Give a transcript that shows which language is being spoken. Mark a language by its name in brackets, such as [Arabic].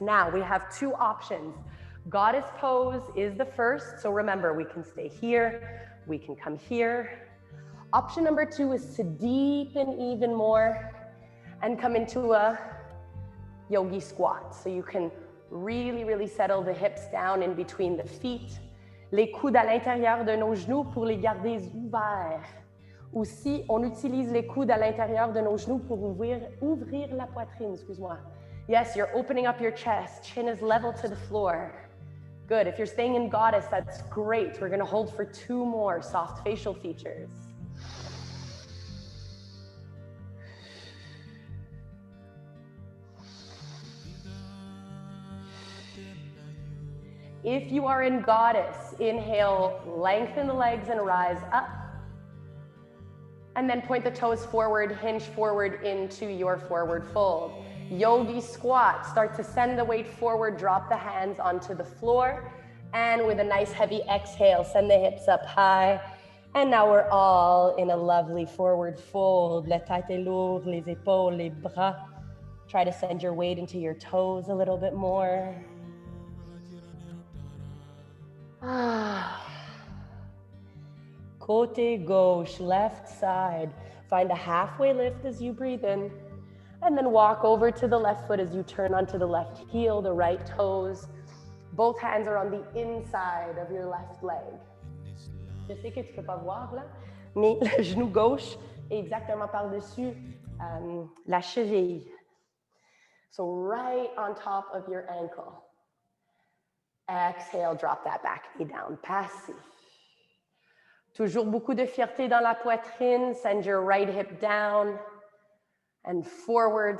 [English] Now we have 2 options. Goddess pose is the first. So remember, we can stay here. We can come here. Option number 2 is to deepen even more and come into a yogi squat. So you can really settle the hips down in between the feet. [French] Les coudes à l'intérieur de nos genoux pour les garder ouverts. Aussi, on utilise les coudes à l'intérieur de nos genoux pour ouvrir la poitrine, excuse-moi. [English] Yes, you're opening up your chest. Chin is level to the floor. Good. If you're staying in goddess, that's great. We're going to hold for 2 more soft facial features. If you are in goddess, inhale, lengthen the legs and rise up. And then point the toes forward, hinge forward into your forward fold. Yogi squat, start to send the weight forward, drop the hands onto the floor. And with a nice heavy exhale, send the hips up high. And now we're all in a lovely forward fold. [French] La tête est lourde, les épaules, les bras. [English] Try to send your weight into your toes a little bit more. [French] Côté gauche, [English] left side. Find a halfway lift as you breathe in. And then walk over to the left foot as you turn onto the left heel, the right toes. Both hands are on the inside of your left leg. [French] Je sais que tu peux pas voir là, mais le genou gauche est exactement par-dessus la cheville. [English] So right on top of your ankle. Exhale, drop that back knee down, passif. [French] Toujours beaucoup de fierté dans la poitrine. [English] Send your right hip down and forward.